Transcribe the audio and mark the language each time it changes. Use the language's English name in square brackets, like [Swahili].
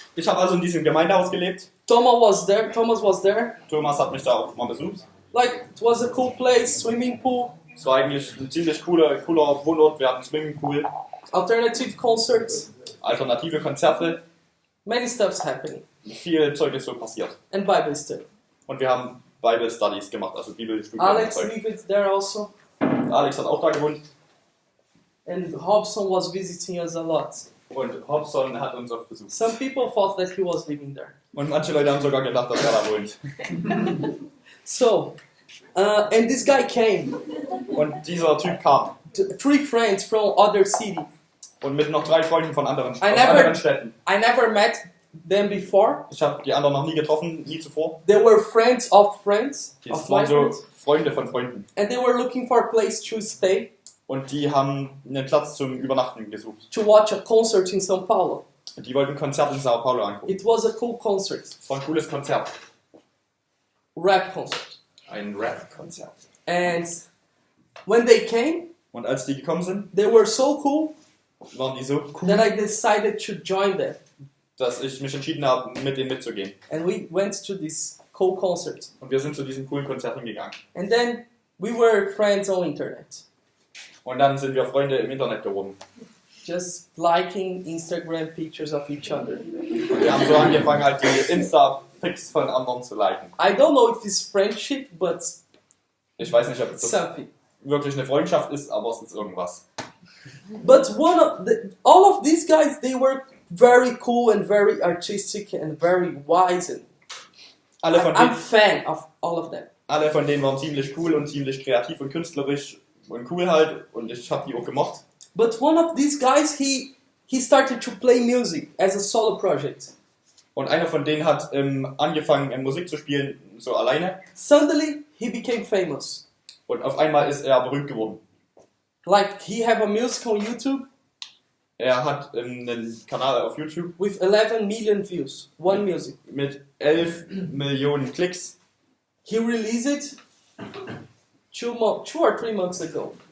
[German] Ich habe also in diesem Gemeindehaus gelebt. [English] Thomas was there. [German] Thomas hat mich da auch mal besucht. [English] Like, it was a cool place, swimming pool. [German] Es war eigentlich ein ziemlich cooler Wohnort. Wir hatten einen Swimmingpool. [English] Alternative concerts. [German] Alternative Konzerte. [English] Many stuff's happening. [German] Viel Zeug ist so passiert. [English] And Bible study. [German] Und wir haben Bible Studies gemacht, also Bibelstudien. [English] Alex lived there also. [German] Alex hat auch da gewohnt. [English] And Hobson was visiting us a lot. [German] Und Hobson hat uns oft besucht. [English] Some people thought that he was living there. [German] Und manche Leute haben sogar gedacht, dass er da wohnt. [English] So, and this guy came. [German] Und dieser Typ kam. [English] 3 friends from other cities. [German] Und mit noch 3 Freunden von anderen Städten. [English] I never met them before. [German] Ich habe die anderen noch nie getroffen, nie zuvor. [English] They were friends of friends. [German] Die waren so Freunde von Freunden. [English] And they were looking for a place to stay. [German] Und die haben einen Platz zum Übernachten gesucht. [English] To watch a concert in São Paulo. [German] Und die wollten ein Konzert in Sao Paulo angucken. [English] It was a cool concert. [German] Es war ein cooles Konzert. [English] Rap concert. [German] Ein Rap-Konzert. [English] And when they came, [German] und als die gekommen sind, [English] they were so cool, [German] waren die so cool, [English] that I decided to join them. [German] dass ich mich entschieden habe, mit denen mitzugehen. [English] And we went to this cool concert. [German] Und wir sind zu diesem coolen Konzert hingegangen. [English] And then we were friends on internet. [German] Und dann sind wir Freunde im Internet geworden. [English] Just liking Instagram pictures of each other. [German] Und wir haben so angefangen, halt die Insta-Pics von anderen zu liken. [English] I don't know if it's friendship, but [German] Ich weiß nicht, ob das [English] something. [German] wirklich eine Freundschaft ist, aber es ist irgendwas. [English] But all of these guys, they were very cool and very artistic and very wise. And I'm fan of all of them. [German] Alle von denen waren ziemlich cool und ziemlich kreativ und künstlerisch und cool halt. Und ich habe die auch gemocht. [English] But one of these guys, he started to play music as a solo project. [German] Und einer von denen hat angefangen, Musik zu spielen, so alleine. [English] Suddenly, he became famous. [German] Und auf einmal ist er berühmt geworden. [English] Like, he have a music on YouTube. [German] Er hat einen Kanal auf YouTube. [English] With 11 million views. One music. [German] Mit 11 Millionen Klicks. [English] He released it 2 or 3 months ago.